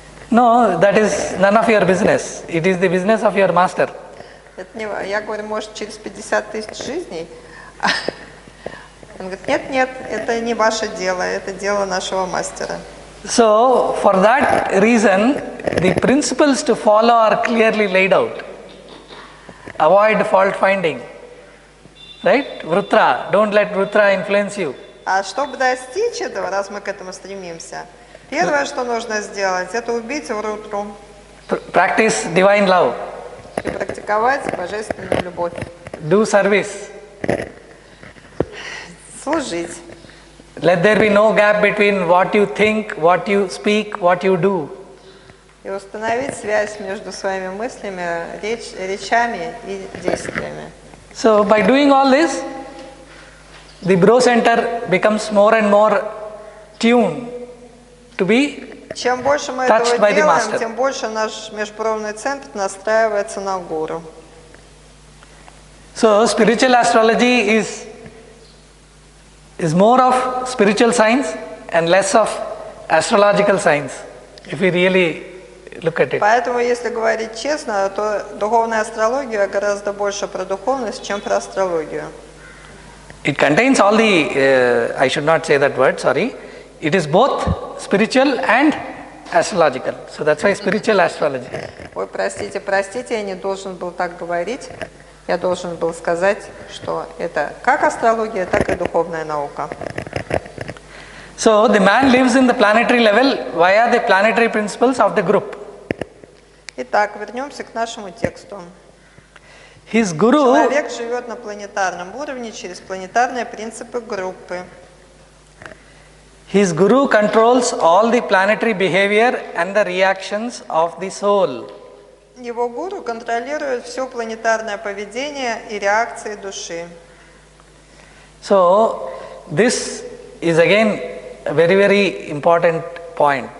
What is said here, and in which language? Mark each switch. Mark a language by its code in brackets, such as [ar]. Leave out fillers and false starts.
[en] No, that is none of your business. It is the business of your master. [ru] Это не, я говорю, может, через 50 тысяч жизней. Он говорит, нет, это не ваше дело, это дело нашего мастера. [en] So, for that reason, the principles to follow are clearly laid out. Avoid fault finding. Right? Vrutra. Don't let Vrutra influence you. [ru] А чтобы достичь этого, раз мы к этому стремимся, первое, что нужно сделать, это убить Врутру. [en] Practice divine love. [ru] И практиковать божественную любовь. [en] Do service. [ru] Служить. [en] Let there be no gap between what you think, what you speak, what you do. [ru] И установить связь между своими мыслями, речами и действиями. [en] So by doing all this, the Bro Center becomes more and more tuned to be [ru] Чем больше мы [en] touched [ru] этого [en] by the [ru] делаем, [en] master. [ru] тем больше наш межбровный центр настраивается на гуру. [en] So spiritual astrology is more of spiritual science and less of astrological science, if we really look at it. [ru] Поэтому, если говорить честно, то духовная астрология гораздо больше про духовность, чем про астрологию. [en] It contains all the, I should not say that word, sorry. It is both spiritual and astrological. So that's why spiritual astrology. [ru] Ой, простите, я не должен был так говорить. Я должен был сказать, что это как астрология, так и духовная наука. [en] So the man lives in the planetary level via the planetary principles of the group. [ru] Итак, вернемся к нашему тексту. [en] His guru, [ru] Человек живет на планетарном уровне через планетарные принципы группы. [en] his guru controls all the planetary behavior and the reactions of the soul. [ru] Его гуру контролирует все планетарное поведение и реакции души. [en] So this is again a very, very important point.